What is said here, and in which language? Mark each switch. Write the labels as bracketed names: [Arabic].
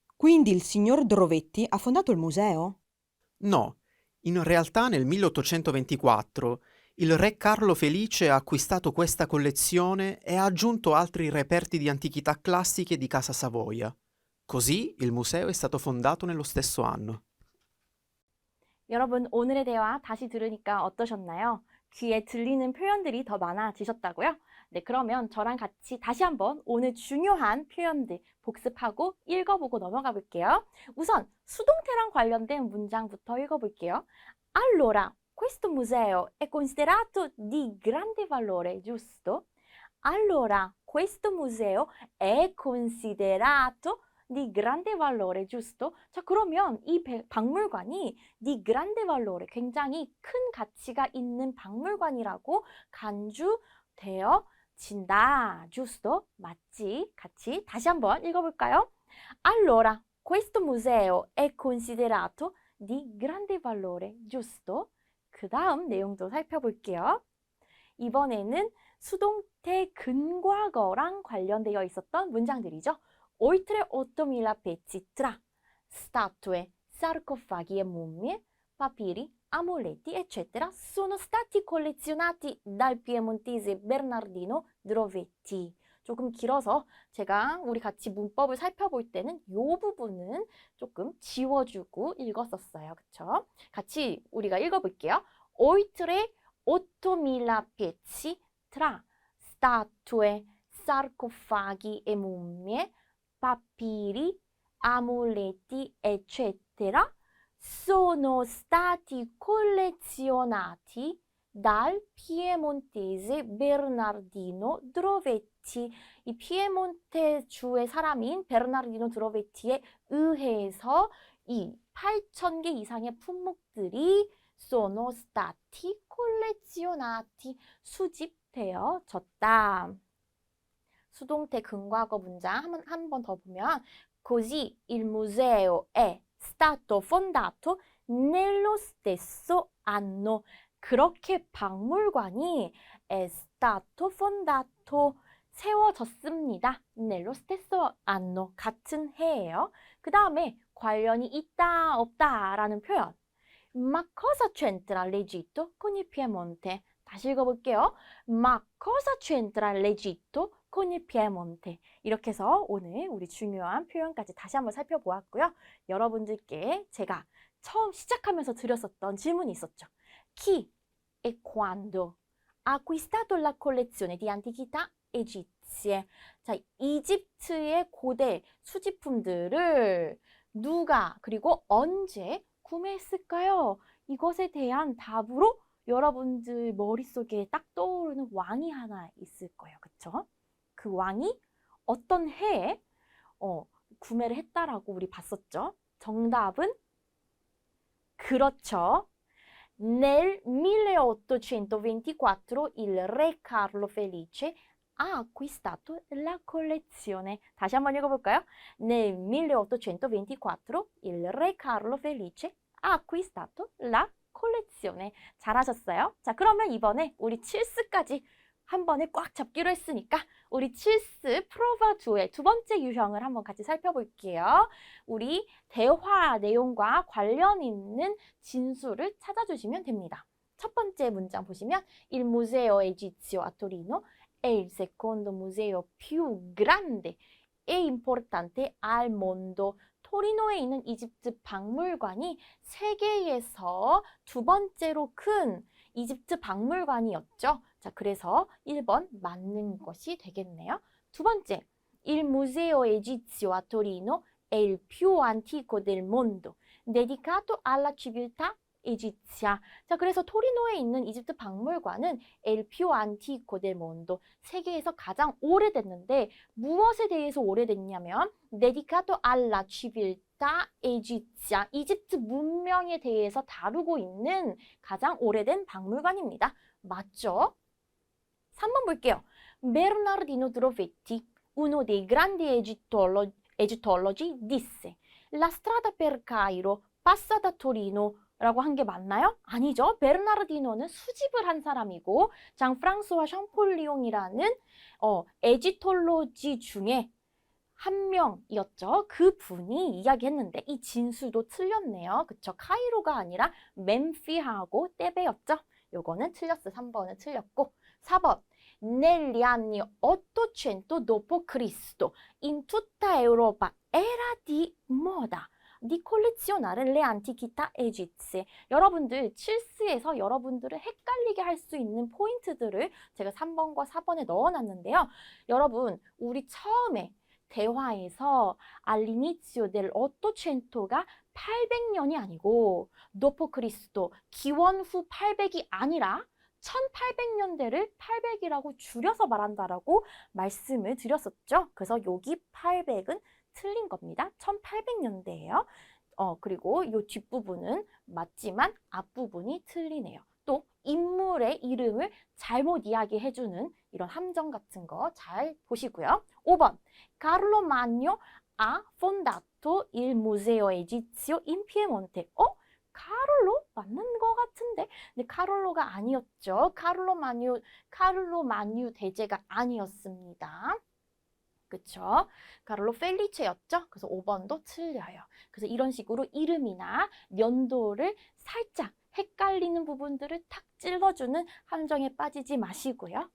[Italian] Quindi il signor Drovetti ha fondato il museo? No, in realtà nel 1824 il re Carlo Felice ha acquistato questa collezione e ha aggiunto altri reperti di antichità classiche di Casa Savoia. Così il museo è stato fondato nello stesso anno. [Korean] 여러분 오늘의 대화 다시 들으니까 어떠셨나요? 귀에 들리는 표현들이 더 많아지셨다고요? 네, 그러면 저랑 같이 다시 한번 오늘 중요한 표현들 복습하고 읽어보고 넘어가 볼게요. 우선 수동태랑 관련된 문장부터 읽어볼게요. [Italian] Allora, questo museo è considerato di grande valore, giusto? Allora, questo museo è considerato di grande valore, giusto? [Korean] 자, 그러면 이 박물관이 [Italian] di grande valore, [Korean] 굉장히 큰 가치가 있는 박물관이라고 간주되어진다. giusto? 맞지? 같이 다시 한번 읽어볼까요? [Italian] Allora, questo museo è considerato di grande valore, giusto? [Korean] 그 다음 내용도 살펴볼게요. 이번에는 수동태 근과거랑 관련되어 있었던 문장들이죠. [Italian] Oltre 8.000 pezzi tra statue, sarcofagi e mummie, papiri, amuleti, eccetera, sono stati collezionati dal piemontese Bernardino Drovetti. [Korean] 조금 길어서 제가 우리 같이 문법을 살펴볼 때는 이 부분은 조금 지워주고 읽었었어요. 그쵸? 같이 우리가 읽어볼게요. [Italian] Oltre 8.000 pezzi tra statue, sarcofagi e mummie, papiri, amuleti, eccetera, sono stati collezionati dal piemontese Bernardino Drovetti. [Korean] 이 피에몬테 주의 사람인 베르나르디노 드로베티에 의해서 이 8,000개 이상의 품목들이 [Italian] sono stati collezionati [Korean] 수집되어졌다. 수동태 근과거 문장 한 번 더 보면 [Italian] così il museo è stato fondato nello stesso anno. [Korean] 그렇게 박물관이 [Italian] è stato fondato [Korean] 세워졌습니다. [Italian] nello stesso anno [Korean] 같은 해예요. 그 다음에 관련이 있다 없다 라는 표현. [Italian] Ma cosa c'entra l'Egitto con il Piemonte? [Korean] 다시 읽어볼게요. [Italian] Ma cosa c'entra l'Egitto con il Piemonte? [Korean] 이렇게 해서 오늘 우리 중요한 표현까지 다시 한번 살펴보았고요. 여러분들께 제가 처음 시작하면서 드렸었던 질문이 있었죠. [Italian] Chi e quando ha acquistato la collezione di antichità egizie? [Korean] 자, 이집트의 고대 수집품들을 누가 그리고 언제 구매했을까요? 이것에 대한 답으로 여러분들 머릿속에 딱 떠오르는 왕이 하나 있을 거예요. 그쵸? 그 왕이 어떤 해에 구매를 했다라고 우리 봤었죠. 정답은 그렇죠. [Italian] Nel 1824 il re Carlo Felice ha acquistato la collezione. [Korean] 다시 한번 읽어볼까요? [Italian] Nel 1824 il re Carlo Felice ha acquistato la collezione. [Korean] 잘하셨어요? 자, 그러면 이번에 우리 칠스까지 한 번에 꽉 잡기로 했으니까 우리 칠스 프로바 2의 두 번째 유형을 한번 같이 살펴볼게요. 우리 대화 내용과 관련 있는 진수를 찾아주시면 됩니다. 첫 번째 문장 보시면 [Italian] Il museo egizio a Torino è il secondo museo più grande e importante al mondo. [Korean] 토리노에 있는 이집트 박물관이 세계에서 두 번째로 큰 이집트 박물관이었죠. 자, 그래서 1번 맞는 것이 되겠네요. 두 번째, [Italian] Il museo egizio a Torino è il più antico del mondo, dedicato alla civiltà egizia. [Korean] 자, 그래서 토리노에 있는 이집트 박물관은 [Italian] El più antico del mondo, [Korean] 세계에서 가장 오래됐는데 무엇에 대해서 오래됐냐면 [Italian] dedicato alla civiltà egizia, [Korean] 이집트 문명에 대해서 다루고 있는 가장 오래된 박물관입니다. 맞죠? 3번 볼게요. [Italian] Bernardino Drovetti, uno dei grandi egittologi, disse La strada per Cairo passa da Torino [Korean] 라고 한 게 맞나요? 아니죠. 베르나르디노는 수집을 한 사람이고 장 프랑스와 샴폴리옹이라는 에지톨로지 중에 한 명이었죠. 그 분이 이야기했는데 이 진수도 틀렸네요. 그쵸? 카이로가 아니라 멤피하고 테베였죠. 요거는 틀렸어. 3번은 틀렸고 4번 [Italian] Negli anni 800 d.C. in tutta Europa era di moda di collezionare le antichità egizie. [Korean] 여러분들 칠스에서 여러분들을 헷갈리게 할 수 있는 포인트들을 제가 3번과 4번에 넣어놨는데요. 여러분 우리 처음에 대화에서 [Italian] all'inizio del 800 [Korean] 가 800년이 아니고 [Italian] dopo Cristo [Korean] 기원 후 800이 아니라 1800년대를 800이라고 줄여서 말한다라고 말씀을 드렸었죠. 그래서 여기 800은 틀린 겁니다. 1800년대예요. 그리고 이 뒷부분은 맞지만 앞부분이 틀리네요. 또 인물의 이름을 잘못 이야기해주는 이런 함정 같은 거 잘 보시고요. [Italian] 5번 Carlo Magno ha fondato il Museo Egizio in Piemonte. [Korean] 카를로 맞는 것 같은데, 근데 카를로가 아니었죠. 카를로 마뉴 대제가 아니었습니다. 그쵸? 카를로 펠리체였죠. 그래서 5번도 틀려요. 그래서 이런 식으로 이름이나 연도를 살짝 헷갈리는 부분들을 탁 찔러주는 함정에 빠지지 마시고요.